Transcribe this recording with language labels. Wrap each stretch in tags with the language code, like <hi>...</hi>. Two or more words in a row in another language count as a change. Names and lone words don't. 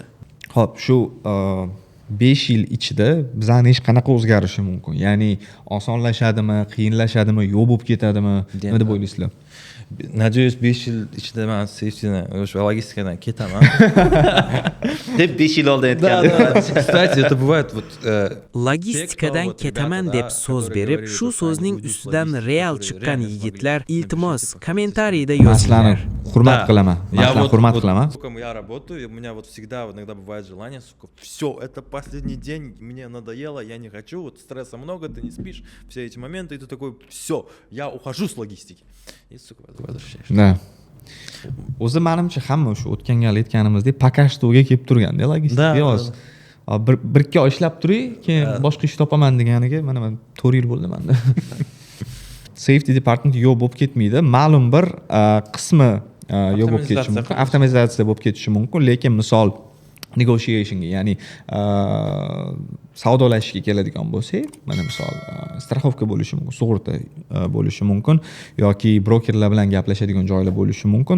<uz>Xo'p, shu 5 yil ichida bizani hech qanaqa o'zgarishi mumkin. Ya'ni osonlashadimi, qiyinlashadimi, yo'q bo'lib ketadimi? Nima deb o'ylaysizlar? Надеюсь, 5 yil ichida men safetyni o'sha logistikadan ketaman. Deb 5 yil oldin aytgandim.</uz> <ru>Kстати, это bывает вот</ru> <uz>logistikadan ketaman deb so'z berib, shu so'zning ustidan real chiqqan yigitlar iltimos kommentariyda yozinglar. Hurmat qilaman. Maslan hurmat qilaman.</uz> <ru>Я работаю, у меня вот всегда иногда бывает желание, сука, все, это последний день, мне надоело, я не хочу, вот стресса много, ты не спишь, все эти моменты, и ты такой, все, я ухожу с логистики. И, сука, возвращаешься. Да.</ru> <uz>O'zi menimcha hamma shu o'tgan gal aytganimizdek pakashtovga kelib turganda logistika hozir. Bir ikki oy ishlab turay, keyin boshqa ish topaman deganiga mana 4 yil bo'ldi menda.</uz> <en>Safety department</en> <uz>yo'q bo'lib ketmaydi. Ma'lum bir qismi yo'q bo'lib ketishi mumkin, avtomatizatsiya bo'lib ketishi mumkin, lekin misol negotiationga, ya'ni savdolashishga keladigan bo'lsak, mana misol страховка bo'lishi mumkin, sug'urta bo'lishi mumkin yoki brokerlar bilan gaplashadigan joylar bo'lishi mumkin.</uz>